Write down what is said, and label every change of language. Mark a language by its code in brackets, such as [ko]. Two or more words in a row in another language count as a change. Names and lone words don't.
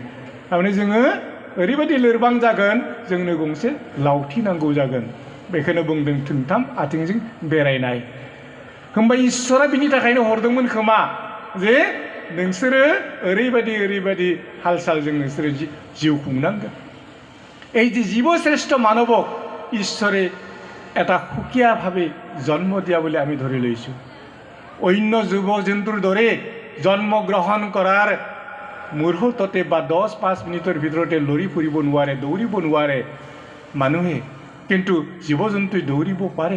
[brx] थारमाने जोङो ओरैबायदि लोरबां जागोन, जोंनो गंसे लावथि नांगौ जागोन। बेखौनो बुंदों थोंथाम आथिंजों बेरायनाय। होमबा इसोरा बिनि थाखायनो हरदोंमोन खोमा जे नोंसोरो ओरैबायदि हाल सालजों नोंसोरो जिउ खुंनांगोन। [as] এই যে জীৱশ্ৰেষ্ঠ মানৱক ঈশ্বৰে এটা সুকীয়াভাৱে জন্ম দিয়া বুলি আমি ধৰি লৈছোঁ। অন্য জীৱ জন্তুৰ দৰে জন্মগ্ৰহণ কৰাৰ মুহূৰ্ততে বা 10-5 মিনিটৰ ভিতৰতে লৰি ফুৰিব নোৱাৰে, দৌৰিব নোৱাৰে মানুহে, কিন্তু জীৱ জন্তুই দৌৰিব পাৰে।